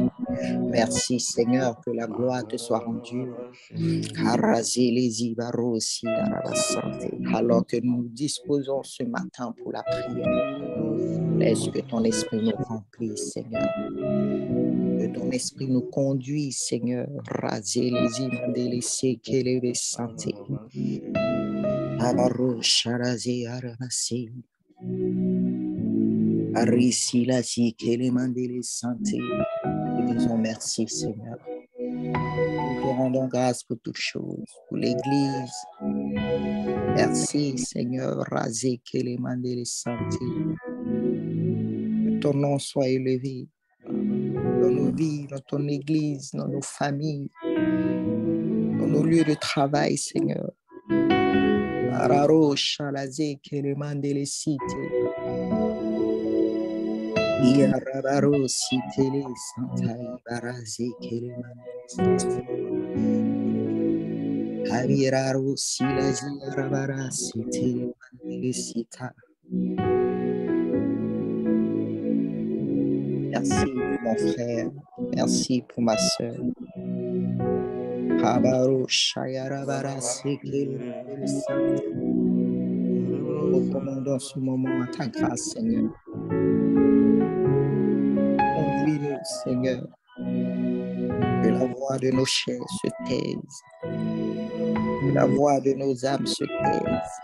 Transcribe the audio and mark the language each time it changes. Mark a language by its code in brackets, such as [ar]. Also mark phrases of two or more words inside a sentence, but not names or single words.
[fr] Merci, Seigneur, que la gloire te soit rendue. Karazeli, barosi, santé. Alors que nous nous disposons ce matin pour la prière, laisse que ton esprit nous remplisse, Seigneur. Que ton esprit nous conduise, Seigneur. Razeli, mandele, sekele, santé. Abaro, sharazi, aramasi. Arisila, sikele, mandele, santé. Nous disons merci, Seigneur. Nous te rendons grâce pour toutes choses, pour l'Église. Merci, Seigneur. Razé, kele, mandele, santé. Que ton nom soit élevé dans nos vies, dans ton Église, dans nos familles, dans nos lieux de travail, Seigneur. Araro, shalazé, kele, mandele, cité. Iarabaro, cité, santai, barazé, kele, mandele, santé. Aviraro, silazi, arabara, cité, mandele, cita. Merci pour mon frère. Merci pour ma soeur. Habaro, shayarabara, sekele, mandele, santé. Nous recommandons ce moment à ta grâce, Seigneur. Conduis-nous, Seigneur. Que la voix de nos chairs se taise. Que la voix de nos âmes se taise.